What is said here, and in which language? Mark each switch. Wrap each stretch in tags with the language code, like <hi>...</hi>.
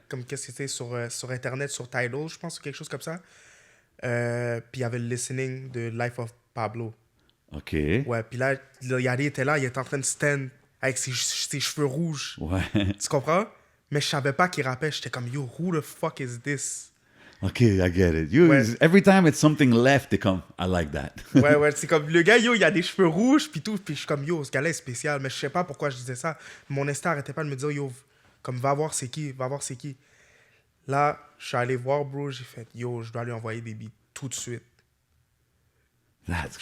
<fr>Comme qu'est-ce que c'était sur Internet, sur Tidal, je pense, ou quelque chose comme ça. Puis il y avait le listening de Life of Pablo. OK. Ouais, puis là, Yadi était là, il était en train de stand avec ses cheveux rouges. Ouais. Tu comprends? Mais je savais pas qu'il rappait. J'étais comme,</fr> <en>yo, who the fuck is this? OK, I get it. You,</en> <fr>Ouais.</fr> <en>every time it's something left,</en> <fr>t'es comme,</fr> <en>I like that.</en> <fr>Ouais, c'est comme, le gars, yo, il a des cheveux rouges, puis tout. Puis je suis comme, yo, ce gars-là est spécial. Mais je sais pas pourquoi je disais ça. Mon instinct arrêtait pas de me dire, yo, comme, va voir c'est qui, va voir c'est qui. Là, je suis allé voir, bro, j'ai fait, yo, je dois lui envoyer des beats tout de suite.</fr> <en>That's</en>